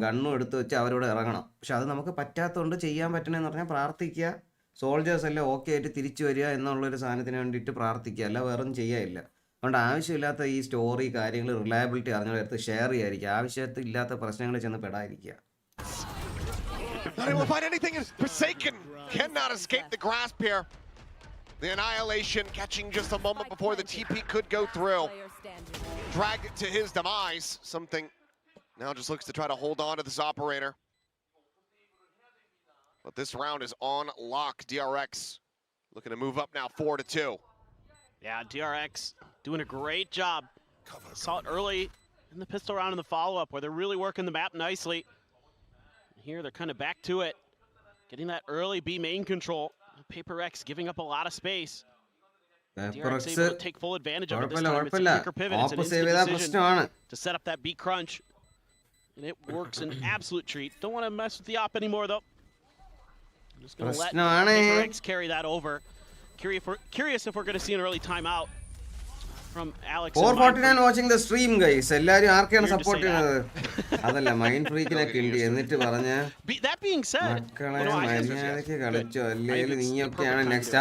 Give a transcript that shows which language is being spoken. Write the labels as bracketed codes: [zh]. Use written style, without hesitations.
[ml] ഗണ്ണും എടുത്ത് വെച്ച് അവരോട് ഇറങ്ങണം. പക്ഷെ അത് നമുക്ക് പറ്റാത്തതുകൊണ്ട് ചെയ്യാൻ പറ്റണമെന്ന് പറഞ്ഞാൽ പ്രാർത്ഥിക്കുക. സോൾജേഴ്സ് എല്ലാം ഓക്കെ ആയിട്ട് തിരിച്ചു വരിക എന്നുള്ളൊരു സാധനത്തിന് വേണ്ടിയിട്ട് പ്രാർത്ഥിക്കുക. അല്ല വേറൊന്നും ചെയ്യാനില്ല. അതുകൊണ്ട് ആവശ്യമില്ലാത്ത ഈ സ്റ്റോറി കാര്യങ്ങൾ റിലയബിലിറ്റി അറിഞ്ഞവരടുത്ത് ഷെയർ ചെയ്യാതിരിക്കുക. ആവശ്യമില്ലാത്ത പ്രശ്നങ്ങളിൽ ചെന്ന് പെടാതിരിക്കുക. [en] Not able to find anything. Forsaken cannot escape the grasp here. The annihilation catching just a moment before the TP could go through. Dragged it to his demise. Something now just looks to try to hold on to this operator. But this round is on lock. DRX looking to move up now 4-2. Yeah, DRX doing a great job. Saw it early in the pistol round in the follow-up where they're really working the map nicely. Here they're kind of back to it. Getting that early B main control. PRX giving up a lot of space. DRX able to take full advantage of it this time. It's a quicker pivot. It's an instant decision to set up that B crunch. And it works an absolute treat. Don't want to mess with the op anymore though. I'm just going to let PRX carry that over. Curious if we're going to see an early timeout from Alex. 449 watching the stream guys. [ml] എല്ലാരും ആർക്കാണ് support ചെയ്യുന്നത്? അതല്ല mind ഫ്രീക്കിനെ കിണ്ടി എന്നിട്ട് പറഞ്ഞ [en] that being said, [ml] മക്കളെ മര്യാദയ്ക്ക് കളിച്ചോ അല്ലെങ്കിൽ നീയൊക്കെയാണ് നെക്സ്റ്റ്.